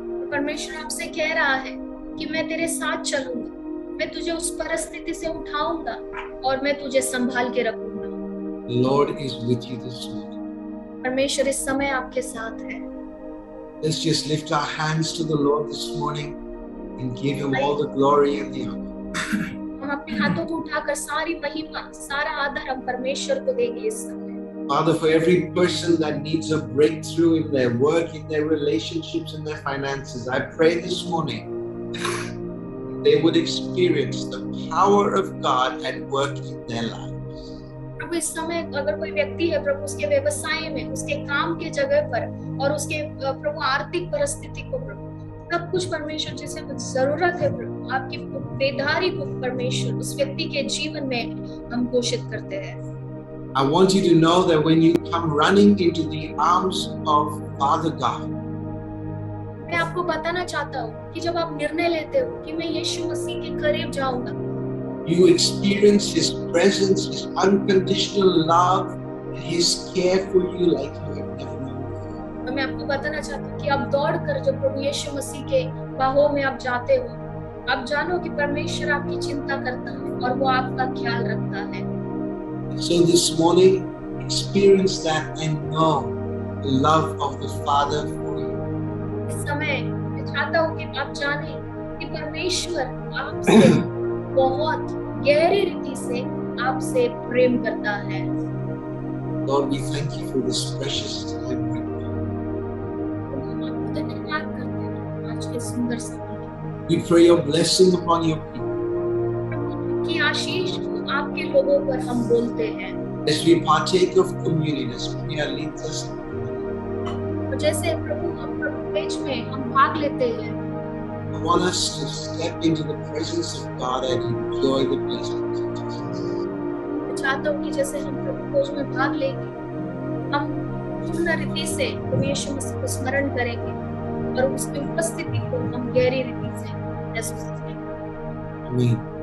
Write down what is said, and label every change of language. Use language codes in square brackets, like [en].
[hi] परमेश्वर आपसे कह रहा है कि मैं तेरे साथ चलूंगा, मैं तुझे उस परिस्थिति से उठाऊंगा और मैं तुझे संभाल के रखूंगा। [en] The Lord is with you this morning. [hi] परमेश्वर इस समय आपके साथ है। [en] Let's just lift our hands to the Lord this morning and give Him all the glory and the honor. [hi] हम अपने हाथों को उठाकर सारी महिमा, सारा आदर हम परमेश्वर को देंगे इस समय। [en] Father, for every person that needs a breakthrough in their work, in their relationships, in their finances, I pray this morning they would experience the power of God at work in their lives. [hi] प्रभु इस समय अगर कोई व्यक्ति है प्रभु उसके व्यवसाय में, उसके काम के जगह पर और उसके प्रभु आर्थिक परिस्थिति को प्रभु सब कुछ परमेश्वर जिसे कुछ जरूरत है प्रभु आपकी बेदारी को परमेश्वर उस व्यक्ति के जीवन में हम घोषित करते हैं। [en] I want you to know that when you come running into the arms of Father God, [hi] मैं आपको बताना चाहता हूँ कि जब आप निर्णय लेते हो कि मैं यीशु मसीह के करीब जाऊंगा, [en] you experience His presence, His unconditional love, and His care for you like you have never known before. [hi] तो मैं आपको बताना चाहता हूँ कि आप दौड़कर जब प्रभु यीशु मसीह के बाहों में आप जाते हो, आप जानो कि परमेश्वर आपकी चिंता करता है और वो आपका ख्याल रखता है। [en] So this morning, experience that and know the love of the Father for you. [hi] इस समय मैं चाहता हूँ कि आप जाने कि परमेश्वर आपसे बहुत गहरी रीति से आपसे प्रेम करता है। [en] Lord, we thank you for this precious time right now. [hi] हम आपको धन्यवाद करते हैं आज के सुंदर समय के लिए। [en] We pray your blessing upon your people. [hi] प्रभु की आशीष को आपके लोगों पर हम बोलते हैं। [en] As we partake of communion, as Priya leads us, [hi] और जैसे प्रभु हम प्रभु पेज में हम भाग लेते हैं, [en] I want us to step into the presence of God and enjoy the blessings of Jesus. [hi] मैं चाहता हूँ कि जैसे हम प्रभु भोज में भाग लेंगे, हम पूर्ण रीति से प्रभु यीशु मसीह को स्मरण करेंगे और उसकी उपस्थिति को हम गहरी रीति से महसूस करेंगे। [en] Amen.